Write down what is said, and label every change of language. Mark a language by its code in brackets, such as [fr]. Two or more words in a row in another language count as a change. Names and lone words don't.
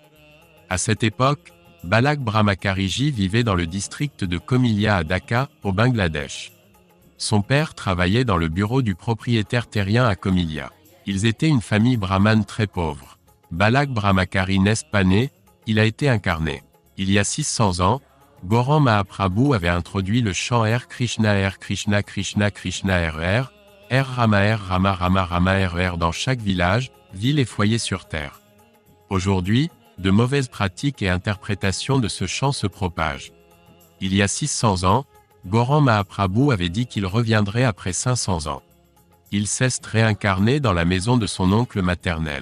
[fr] À cette époque, Balak Brahmachariji vivait dans le district de Comilla à Dhaka, au Bangladesh. Son père travaillait dans le bureau du propriétaire terrien à Comilla. Ils étaient une famille brahmane très pauvre. Balak Brahmachari n'est pas né, il a été incarné. Il y a 600 ans, Goran Mahaprabhu avait introduit le chant R Krishna Krishna Krishna RR, R Rama Rama Rama RR dans chaque village, ville et foyer sur terre. Aujourd'hui, de mauvaises pratiques et interprétations de ce chant se propagent. Il y a 600 ans, Goran Mahaprabhu avait dit qu'il reviendrait après 500 ans. Il s'est réincarné dans la maison de son oncle maternel.